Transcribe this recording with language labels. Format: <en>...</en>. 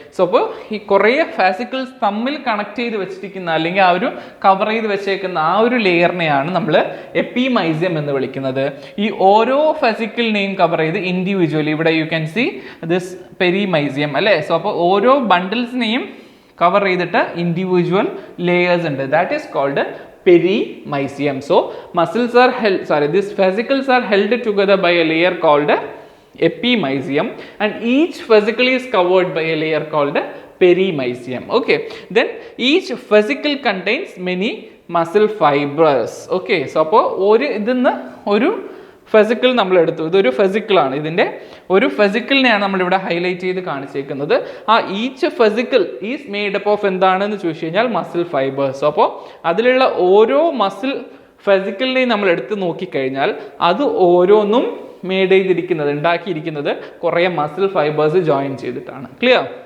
<ml>So അപ്പോൾ ഈ കുറേ ഫാസിക്കിൾസ് തമ്മിൽ കണക്ട് ചെയ്ത് വെച്ചിരിക്കുന്ന അല്ലെങ്കിൽ ആ ഒരു കവർ ചെയ്ത് വെച്ചേക്കുന്ന ആ ഒരു ലെയറിനെയാണ് നമ്മൾ എപ്പിമൈസിയം എന്ന് വിളിക്കുന്നത്. ഈ ഓരോ ഫെസിക്കിളിനെയും കവർ ചെയ്ത് ഇൻഡിവിജ്വലി, ഇവിടെ</ml> <en>you can see this perimysium</en> <ml>അല്ലേ? സോ അപ്പോൾ ഓരോ ബണ്ടിൽസിനെയും കവർ ചെയ്തിട്ട് ഇൻഡിവിജ്വൽ ലേയേഴ്സ് ഉണ്ട്,</ml> <en>That is called perimysium. So muscles are these fascicles are held together by a layer called epimysium and each fascicle is covered by a layer called perimysium. Okay, then each fascicle contains many muscle fibers.</en> <ml>Okay, so അപ്പോൾ ഒരു ഫെസിക്കിൾ നമ്മൾ എടുത്തു, ഇതൊരു ഫെസിക്കിളാണ്. ഇതിൻ്റെ ഒരു ഫെസിക്കിളിനെയാണ് നമ്മളിവിടെ highlight ചെയ്ത് കാണിച്ചേക്കുന്നത്.</ml> <en>ആ each fascicle is made up of</en> <ml>എന്താണെന്ന് ചോദിച്ചു കഴിഞ്ഞാൽ</ml> <en>Muscle fibres.</en> <ml>അപ്പോൾ അതിലുള്ള ഓരോ മസിൽ ഫെസിക്കിളിനെയും നമ്മൾ എടുത്ത് നോക്കിക്കഴിഞ്ഞാൽ അത് ഓരോന്നും മെയ്ഡ് ചെയ്തിരിക്കുന്നത്, ഉണ്ടാക്കിയിരിക്കുന്നത് കുറേ മസിൽ ഫൈബേഴ്സ് ജോയിൻ ചെയ്തിട്ടാണ്. ക്ലിയർ?</ml>